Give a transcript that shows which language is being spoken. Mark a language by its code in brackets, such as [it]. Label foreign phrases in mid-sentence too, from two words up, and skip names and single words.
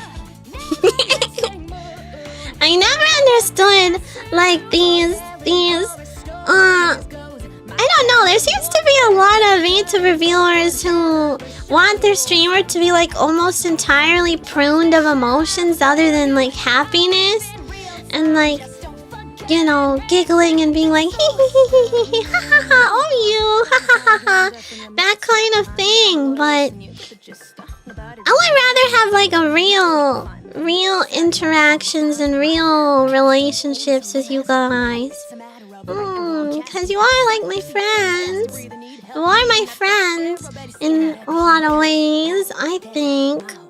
[en] I never understood like these I don't know, there seems to be a lot of VTuber viewers who want their streamer to be like almost entirely pruned of emotions other than like happiness and like, you know, giggling and being like hee hee hee hee hee hee ha ha ha oh you ha ha ha ha that kind of thing. But I would rather have like a real interactions and real relationships with you guys. Because you are like my friends. You are my friends in a lot of ways, I think.